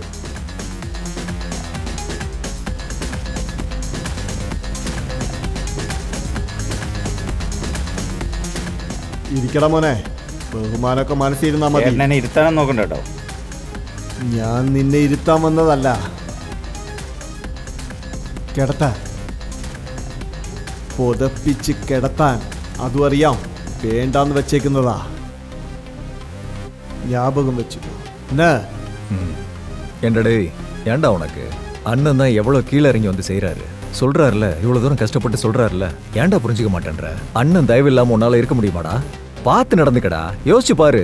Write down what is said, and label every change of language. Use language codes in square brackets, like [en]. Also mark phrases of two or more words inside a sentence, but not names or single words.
[ml] ഇരിക്കടാ മോനെ, ബഹുമാനമൊക്കെ മനസ്സിരുന്നാ മതി. എന്നെ ഇരുത്താനും നോക്കണ്ട കേട്ടോ. ഞാൻ നിന്നെ ഇരുത്താൻ വന്നതല്ല. കിടത്താൻ, പുതപ്പിച്ച് കിടത്താൻ, അതും അറിയാം. വേണ്ടാന്ന് വെച്ചേക്കുന്നതാ. [ta] ஞாபகம் வச்சுக்கோ. என்ன என்னடே, ஏண்டா உனக்கு? அண்ணன் தான் எவ்வளோ கீழே இறங்கி வந்து செய்கிறாரு. சொல்கிறாருல, இவ்வளோ தூரம் கஷ்டப்பட்டு சொல்கிறாருல, ஏன்டா புரிஞ்சுக்க மாட்டேன்ற? அண்ணன் தயவு இல்லாமல் உன்னால் இருக்க முடியுமாடா? பார்த்து நடந்துக்கடா, யோசிச்சு பாரு.